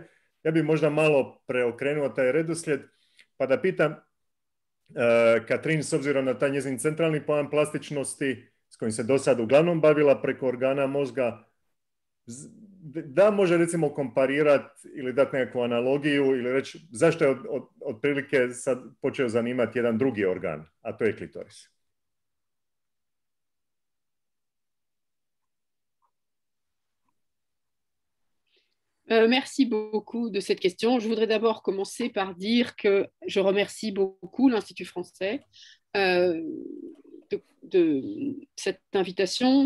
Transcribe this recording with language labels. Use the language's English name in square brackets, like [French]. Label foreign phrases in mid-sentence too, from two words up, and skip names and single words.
[Croatian] Ja bih možda malo preokrenuo taj redoslijed pa da pitam Katrin, s obzirom na taj njezin centralni pojam plastičnosti s kojim se do sad uglavnom bavila preko organa mozga, da može recimo komparirati ili dati nekakvu analogiju ili reći zašto je otprilike sad počeo zanimati jedan drugi organ, a to je klitoris. [French] Merci beaucoup de cette question. Je voudrais d'abord commencer par dire que je remercie beaucoup l'Institut français de cette invitation.